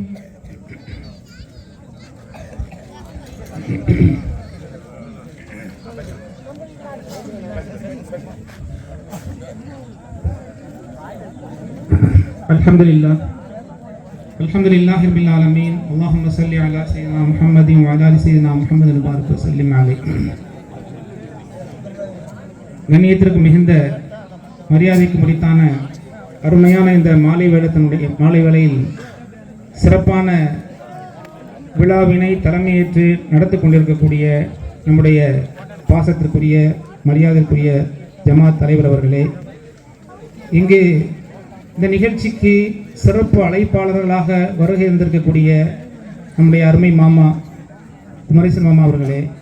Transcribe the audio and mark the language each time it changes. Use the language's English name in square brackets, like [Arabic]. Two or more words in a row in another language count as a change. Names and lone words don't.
[Arabic] الحمد لله رب العالمين اللهم صل على سيدنا محمد وعلى ال سيدنا محمد وبارك وسلم عليه. [Tamil] கண்ணியத்திற்கு மிகுந்த மரியாதைக்கு முறித்தான அருமையான இந்த மாலை வேளையில் சிறப்பான விழாவினை தலைமையேற்று நடத்தி கொண்டிருக்கக்கூடிய நம்முடைய பாசத்திற்குரிய மரியாதைக்குரிய ஜமாத் தலைவர் அவர்களே, இங்கு இந்த நிகழ்ச்சிக்கு சிறப்பு அழைப்பாளர்களாக வருகை இருந்திருக்கக்கூடிய நம்முடைய அருமை மாமா குமரேசன் மாமா அவர்களே,